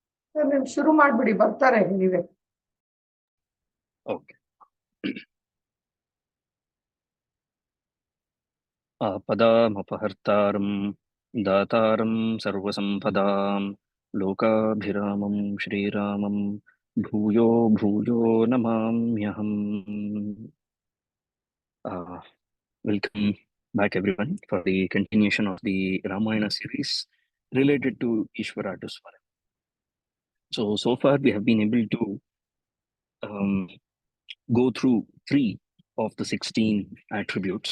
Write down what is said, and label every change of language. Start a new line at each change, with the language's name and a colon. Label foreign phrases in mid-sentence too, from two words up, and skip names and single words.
Kannada: ನೀವು ಶುರು ಮಾಡ್ಬಿಡಿ, ಬರ್ತಾರೆ ನೀವೇ. ಓಕೆ.
Sanskrit: आपदामपहर्तारं दातारं सर्वसम्पदां लोकाभिरामं श्रीरामं भूयो भूयो नमाम्यहम्.
English: Welcome back everyone for the continuation of the Ramayana series related to Iswara to Swara. So far we have been able to um, go through 3 of the 16 attributes.